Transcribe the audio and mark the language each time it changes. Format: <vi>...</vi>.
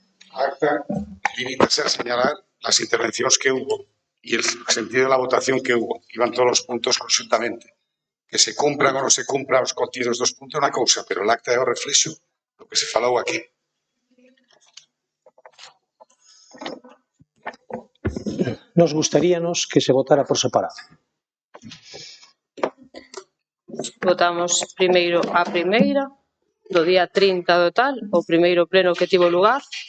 <es>Acta limítase a señalar las intervenciones que hubo y el sentido de la votación que hubo. Iban todos los puntos conjuntamente.</es> <gl>Que se cumplan o non se cumplan os contidos dos puntos é unha cousa, pero o acta é o reflexo do que se falou aquí. Nos gustaríanos que se votara por separado. Votamos primeiro a primeira do día 30 do tal, o primeiro pleno que tivo lugar.</gl>